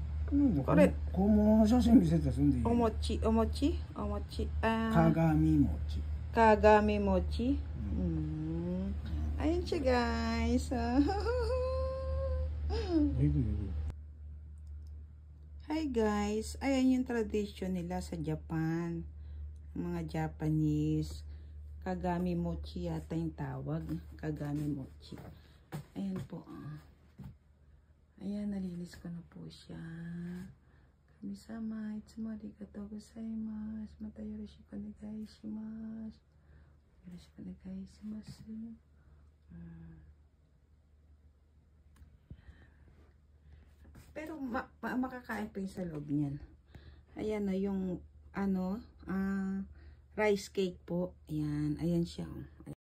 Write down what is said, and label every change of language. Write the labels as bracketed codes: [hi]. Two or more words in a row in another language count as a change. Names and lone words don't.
[ja] これ本物の写真見せたらすんでいい。お餅。鏡餅。鏡餅. [tl] Ayan siya, guys. Hi, guys. Ayan yung tradition nila sa Japan. Mga Japanese. [ja] 鏡餅 [tl] yata yung tawag. [ja] 鏡餅. [tl] Ayan po. Ayan, nalinis ko na po siya. Kami-sama, [ja] いつもありがとうございます. またよろしくお願いします。よろしくお願いします. [tl] Pero makakain pa yung sa loob niyan. Ayan na yung rice cake po. Ayan, ayan siya.